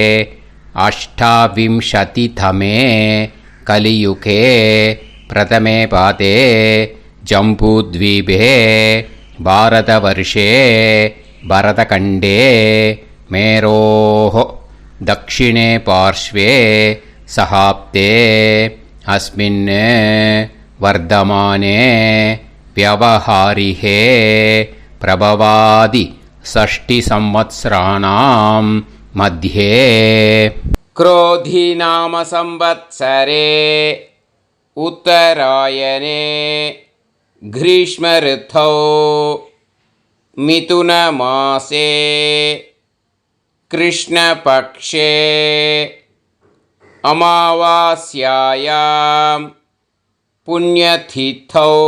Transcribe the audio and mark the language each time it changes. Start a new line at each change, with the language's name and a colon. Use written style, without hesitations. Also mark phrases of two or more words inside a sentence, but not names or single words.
Sanskrit: अष्टाविंशतितमे कलियुगे प्रथमे पादे जम्बूद्वीपे भारतवर्षे भरतखण्डे मेरोः दक्षिणे पार्श्वे शकाब्दे अस्मिन् वर्तमाने व्यवहारिहे प्रभवादि 6 संवत्सराणां मध्ये क्रोधी नाम संवत्सरे उत्तरायणे ग्रीष्म ऋतौ मिथुनमासे कृष्णपक्षे अमावास्यायां पुण्यतिथौ